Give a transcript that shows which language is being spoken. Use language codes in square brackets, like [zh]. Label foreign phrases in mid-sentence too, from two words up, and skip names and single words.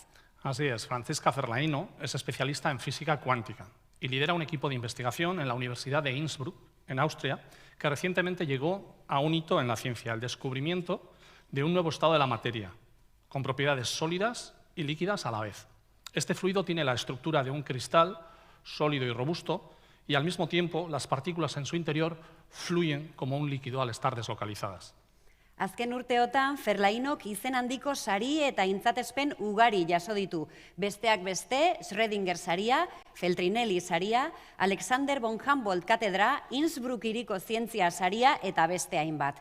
[es] Así es, Francesca Ferlaino es especialista en física cuántica y lidera un equipo de investigación en la Universidad de Innsbruck, en Austria, que recientemente llegó a un hito en la ciencia, el descubrimiento de un nuevo estado de la materia, con propiedades sólidas y líquidas a la vez. Este fluido tiene la estructura de un cristal sólido y robusto y al mismo tiempo las partículas en su interior fluyen como un líquido al estar deslocalizadas. [eu] Azken urteotan, Ferlainok izen handiko sari eta intzatespen ugari jaso ditu. Besteak beste, Schrödinger saria, Feltrinelli saria, Alexander von Humboldt katedra, Innsbruck hiriko zientzia saria eta beste hainbat.